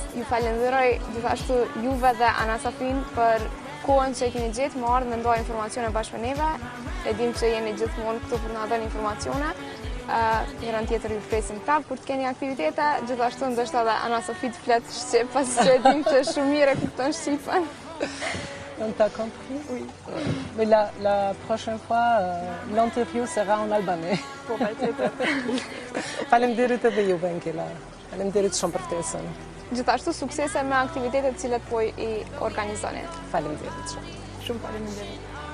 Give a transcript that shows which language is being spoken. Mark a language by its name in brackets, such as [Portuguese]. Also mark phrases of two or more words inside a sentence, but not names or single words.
[Albanian] Ju falenderoj gjithashtu juve dhe Ana Safin për kohën që e keni gjetë më ardhë me ndoj informacione bashkë me neve. E dim që jeni gjithmonë këtu për na dhënë informacione. Njërën tjetër ju presim prapë kur të keni aktivitete. Gjithashtu ndoshta edhe Ana Safi të flet shqip, pasi që e dim që shumë mirë e kupton shqipen. [French] On t'a compris? Oui. Mais la prochaine fois, l'interview sera en albanais. [Albanian] Po, patjetër. Faleminderit edhe juve Angela. Faleminderit shumë për ftesën. Gjithashtu suksese me aktivitetet cilat po i organizoni. Faleminderit shumë. Shumë faleminderit.